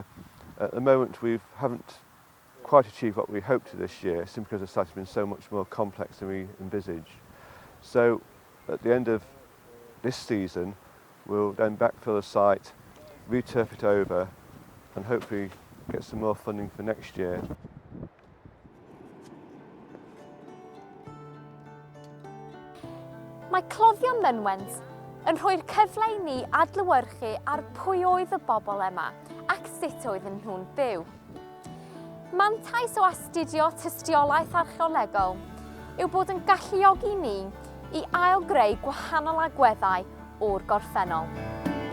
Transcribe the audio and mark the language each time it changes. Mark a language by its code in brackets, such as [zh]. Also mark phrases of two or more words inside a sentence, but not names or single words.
[en] At the moment we haven't quite achieved what we hoped to this year, simply because the site has been so much more complex than we envisaged. So at the end of this season we'll then backfill the site, returf it over and hopefully get some more funding for next year. [cy] Mae cloddion mynwent yn rhoi'r cyfle I ni adlewyrchu ar pwy oedd y bobl yma ac sut oedden nhw'n byw. Mantais o astudio tystiolaeth archeolegol yw bod yn galluogi ni I ailgreu gwahanol agweddau o'r gorffennol.